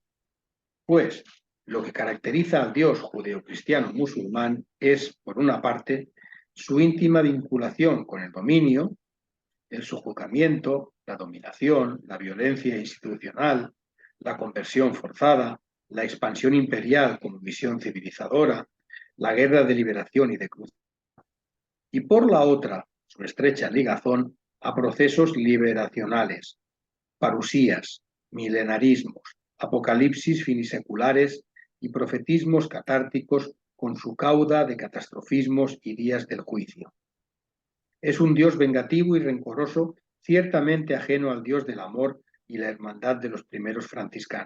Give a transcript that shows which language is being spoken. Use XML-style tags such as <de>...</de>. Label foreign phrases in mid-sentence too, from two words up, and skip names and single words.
<es>Pues lo que caracteriza al Dios judeocristiano musulmán es, por una parte, su íntima vinculación con el dominio, el sojuzgamiento, la dominación, la violencia institucional, la conversión forzada, la expansión imperial como visión civilizadora, la guerra de liberación y de cruz. Y por la otra, su estrecha ligazón a procesos liberacionales, parusías, milenarismos, apocalipsis finiseculares y profetismos catárticos con su cauda de catastrofismos y días del juicio. Es un Dios vengativo y rencoroso, ciertamente ajeno al Dios del amor y la hermandad de los primeros franciscanos.</es>